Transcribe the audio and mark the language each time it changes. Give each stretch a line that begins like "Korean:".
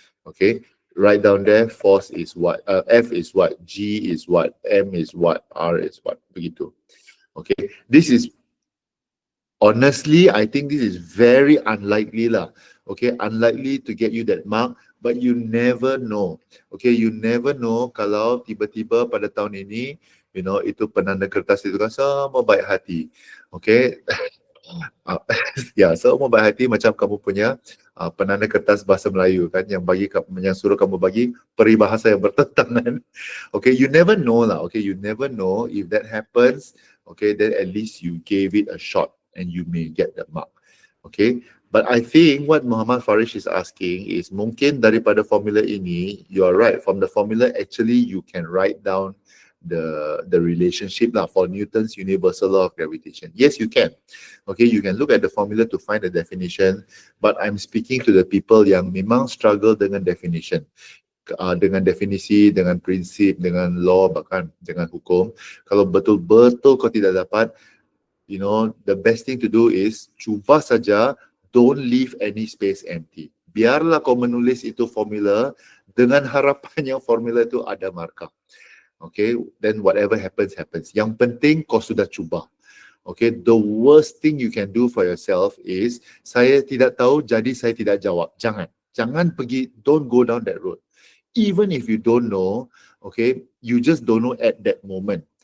English: Okay, write down there, force is what, F is what, G is what, M is what, R is what,
Malay: begitu.
English: Okay, this is, honestly, I think this is very unlikely lah. Okay, unlikely to get you that mark, but you never know. Okay, you never know
Malay: kalau tiba-tiba pada tahun ini, itu penanda kertas itu kan semua baik hati. Okay. Semua baik hati macam kamu punya penanda kertas bahasa Melayu kan, yang suruh kamu bagi peribahasa yang bertentangan.
English: Okay, you never know lah. Okay, you never know. If that happens, okay, then at least you gave it a shot and you may get the mark. Okay, But I think what Muhammad Farish is asking is
Malay: mungkin daripada formula ini,
English: you are right. From the formula, actually you can write down the relationship lah for Newton's universal law of gravitation. Yes, you can. Okay, you can look at the formula to find the definition. But I'm speaking to the people
Malay: yang memang
English: struggle
Malay: dengan
English: definition.
Malay: Dengan definisi, dengan prinsip, dengan law, bahkan dengan hukum. Kalau betul-betul kau tidak dapat,
English: you know, the best thing to do is
Malay: cuba saja,
English: don't leave any space empty.
Malay: Biarlah kau menulis itu formula dengan harapan yang formula itu ada markah.
English: Okay, then whatever happens, happens.
Malay: Yang penting kau sudah cuba.
English: Okay, the worst thing you can do for yourself is,
Malay: saya tidak tahu, jadi saya tidak jawab. Jangan pergi,
English: don't go down that road. Even if you don't know, okay, you just don't know at that moment.